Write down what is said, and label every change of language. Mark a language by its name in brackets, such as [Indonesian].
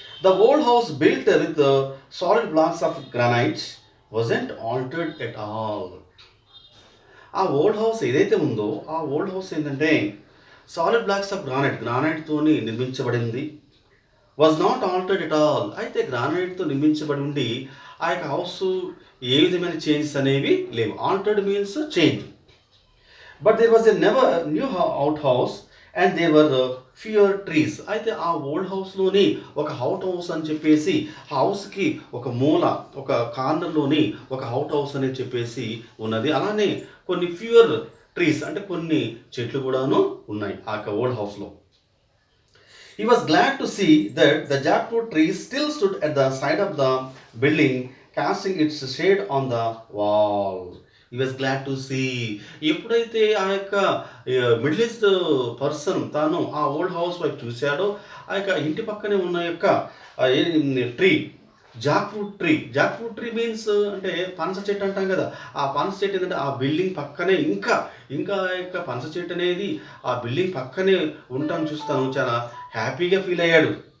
[English] The old house built with solid blocks of granite wasn't altered at all. [Telugu] ఆ old house ఏదైతే ఉందో, ఆ old house ఏంటంటే solid blocks of గ్రానైట్తోని నిర్మించబడింది. [English] Was not altered at all. [Telugu] అయితే గ్రానైట్తో నిర్మించబడి ఉండి ఆ యొక్క హౌస్ ఏ విధమైన చేంజెస్ అనేవి లేవు. [English] Altered means change. But there was a never new out house and there were fewer trees. [Telugu] అయితే ఆ ఓల్డ్ హౌస్లోని ఒక అవుట్ హౌస్ అని చెప్పేసి, హౌస్కి ఒక మూల, ఒక కార్నర్లోని ఒక అవుట్ హౌస్ అని చెప్పేసి ఉన్నది. అలానే కొన్ని ఫ్యూయర్ ట్రీస్, అంటే కొన్ని చెట్లు కూడాను ఉన్నాయి ఆ ఓల్డ్ హౌస్లో. [English] He was glad to see that the jackfruit tree still stood at the side of the building, casting its shade on the wall. He was glad to see. [Telugu] ఎప్పుడైతే ఆ యొక్క మిడిల్ ఈస్ట్ పర్సన్ తాను ఆ old house వైపు చూశాడో, ఆ యొక్క ఇంటి పక్కనే ఉన్న యొక్క ట్రీ, జాక్ఫ్రూట్ ట్రీ మీన్స్ అంటే పనస చెట్టు అంటాం కదా. ఆ పనస చెట్టు ఏంటంటే ఆ బిల్డింగ్ పక్కనే ఇంకా ఆ యొక్క పనస చెట్టు అనేది ఆ బిల్డింగ్ పక్కనే ఉంటాను చూస్తాను, చాలా హ్యాపీగా ఫీల్ అయ్యాడు.